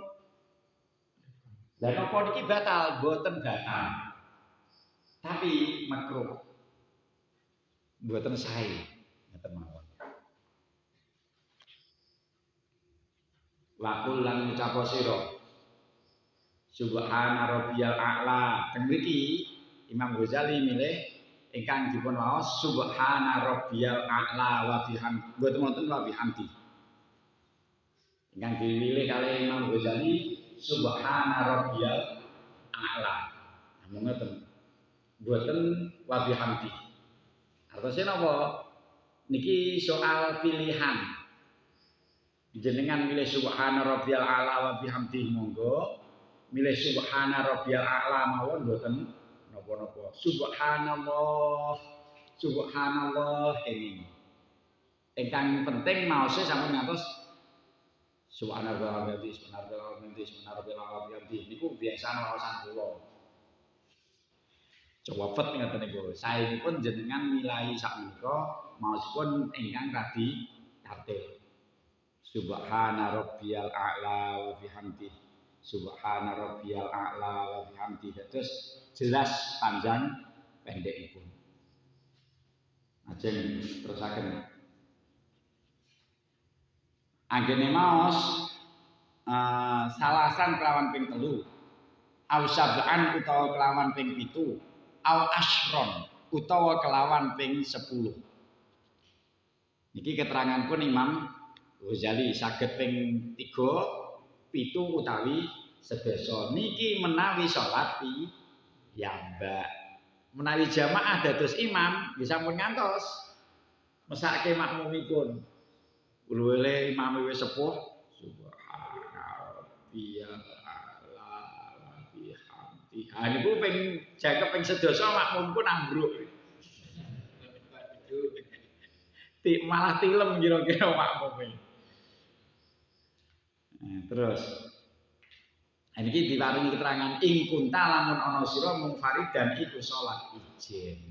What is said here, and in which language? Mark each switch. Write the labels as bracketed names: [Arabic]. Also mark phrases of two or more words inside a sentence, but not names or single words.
[Javanese] Lah napa niki batal? Mboten batal. Tapi makruh. Mboten sae. Ngeten mawon. [Arabic] وقل [Javanese] lan ngucap sira [Arabic] سبحان ربي الأعلى. [Javanese] Teng mriki Imam Ghazali milih ingkang dipun waos [Arabic] سبحان ربي الأعلى وبحمده. [Javanese] Mboten wonten [Arabic] وبحمده. [Javanese] Ingkang dipilih kalih Imam Ghazali [Arabic] سبحان ربي الأعلى. [Javanese] Namung ngoten. Mboten [Arabic] وبحمده. [Javanese] Artosé napa? Niki soal pilihan. Jenengan milih [Arabic] سبحان ربي الأعلى وبحمده [Javanese] monggo. Milih [Arabic] سبحان ربي الأعلى [Javanese] mawon mboten napa-napa. Subhanallah ini. Ingkang penting maose sampun ngantos Subhanallah niku biasa waosan kula. Coba pet ngoten niku. Saenipun jenengan milahi sakmenika maosipun ingkang radi tartil. [Arabic] سبحان ربي الأعلى وبحمده. سبحان ربي الأعلى وبحمده. [Javanese] Terus jelas panjang pendekipun. Ajeng terusaken. Anggene maos salasan kelawan ping 3. [Arabic] أو سبعا [Javanese] utawa kelawan ping 7. [Arabic] أو عشرا [Javanese] utawa kelawan ping 10. Niki keteranganipun Imam Ghazali saged ping 3, 7 utawi sedasa. Niki menawi salat piyambak. Menawi jamaah dados imam nggih sampun ngantos mesake makmumipun. Ulule imam wis sepuh [Arabic] سبحان الله وبحمده. [Javanese] Ha niku ping jangkep ping sedasa makmum pun ambruk. Malah tilem kira-kira makmume. Nah, terus niki diparingi keterangan ing kunta lamun ana sira munfaridan iku salat ijen.